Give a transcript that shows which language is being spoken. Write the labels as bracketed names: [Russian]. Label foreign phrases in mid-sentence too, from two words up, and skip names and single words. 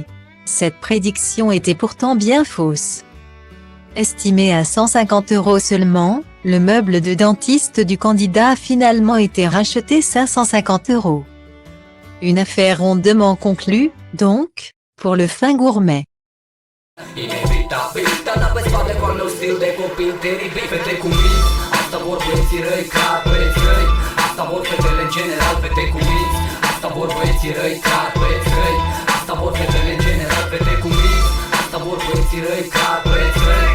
[French] Cette prédiction était pourtant bien fausse. Estimé à 150 € seulement, le meuble de dentiste du candidat a finalement été racheté 550 €. Une affaire rondement conclue, donc, pour le fin gourmet. [Romanian] Inevitabil, dar pe spate cu al meu stil de copil teribil. Fete cu minți, asta vor băieții răi, clar băieți răi. Asta vor fetele în general, fete cu minți. Asta vor băieții răi, clar băieți răi. Asta vor fetele în general, fete cu minți. Asta vor băieții răi, clar băieți răi.